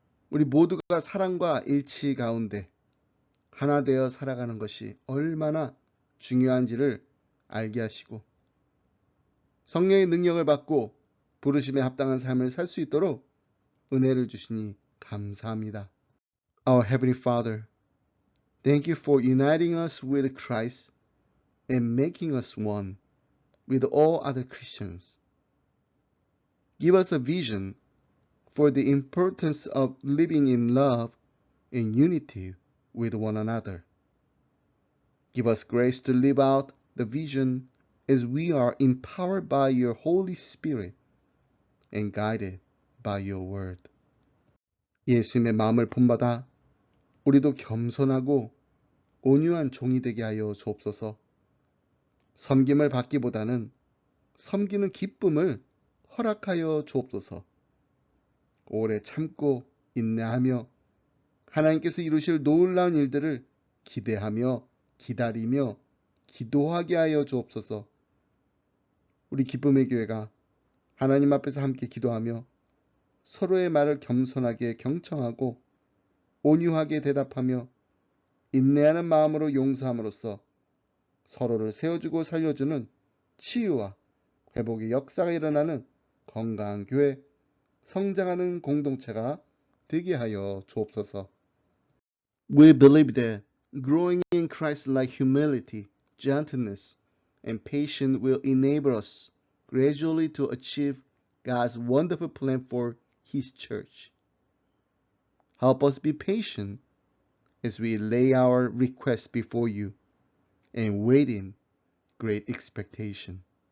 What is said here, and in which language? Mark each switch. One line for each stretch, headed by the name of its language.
Korean: 우리 모두가 사랑과 일치 가운데 하나 되어 살아가는 것이 얼마나 중요한지를 알게 하시고 성령의 능력을 받고 부르심에 합당한 삶을 살 수 있도록 은혜를 주시니 감사합니다.
English: Our Heavenly Father, thank you for uniting us with Christ and making us one with all other Christians. Give us a vision for the importance of living in love and unity with one another. Give us grace to live out the vision as we are empowered by your Holy Spirit and guided by your word.
Korean: 예수님의 마음을 본받아 우리도 겸손하고 온유한 종이 되게 하여 주옵소서. 섬김을 받기보다는 섬기는 기쁨을 허락하여 주옵소서. 오래 참고 인내하며 하나님께서 이루실 놀라운 일들을 기대하며 기다리며 기도하게 하여 주옵소서. 우리 기쁨의 교회가 하나님 앞에서 함께 기도하며 서로의 말을 겸손하게 경청하고 온유하게 대답하며 인내하는 마음으로 용서함으로써 서로를 세워주고 살려주는 치유와 회복의 역사가 일어나는 건강한 교회, 성장하는 공동체가 되게 하여 주옵소서.
English: We believe that growing in Christ-like humility, gentleness, and patience will enable us gradually to achieve God's wonderful plan for His church. Help us be patient as we lay our requests before you and wait in great expectation.